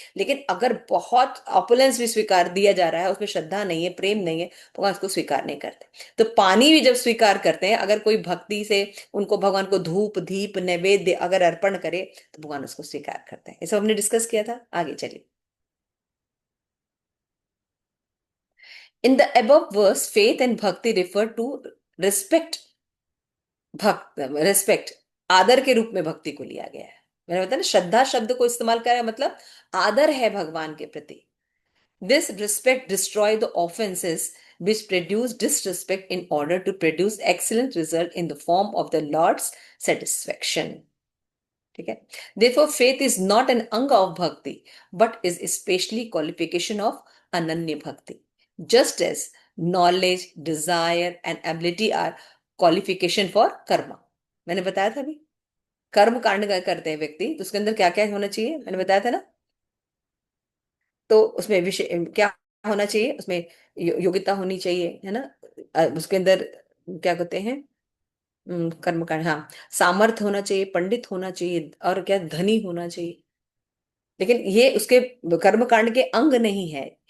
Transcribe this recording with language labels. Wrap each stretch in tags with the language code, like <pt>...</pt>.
<hi>लेकिन अगर बहुत ऑपुलेंस भी स्वीकार दिया जा रहा है, उसमें श्रद्धा नहीं है, प्रेम नहीं है, भगवान उसको स्वीकार नहीं करते। तो पानी भी जब स्वीकार करते हैं, अगर कोई भक्ति से उनको भगवान को धूप दीप नैवेद्य अगर अर्पण करे तो भगवान उसको स्वीकार करते हैं। ये सब हमने डिस्कस किया था, आगे चलिए।</hi> <en>In the above verse faith and bhakti refer to respect।</en> <hi>भक्त रिस्पेक्ट, आदर के रूप में भक्ति को लिया गया है। मैंने बताया ना, श्रद्धा शब्द को इस्तेमाल करा है, मतलब आदर है भगवान के प्रति।</hi> <en>This respect destroy the offences which produce disrespect in order to produce excellent result in the form of the Lord's satisfaction।</en> <hi>ठीक है।</hi> <en>Therefore faith is not an anga of bhakti but is especially qualification of ananya bhakti, just as knowledge, desire and ability are qualification for karma।</en> <hi>मैंने बताया था अभी, कर्म कांड करते हैं व्यक्ति तो उसके अंदर क्या क्या होना चाहिए, मैंने बताया था ना। तो उसमें विषय क्या होना चाहिए, उसमें योग्यता होनी चाहिए, है ना। उसके अंदर क्या कहते हैं, कर्म कांड, हाँ, सामर्थ्य होना चाहिए, पंडित होना चाहिए, और क्या, धनी होना चाहिए। लेकिन ये उसके कर्म कांड के अंग नहीं है।</hi>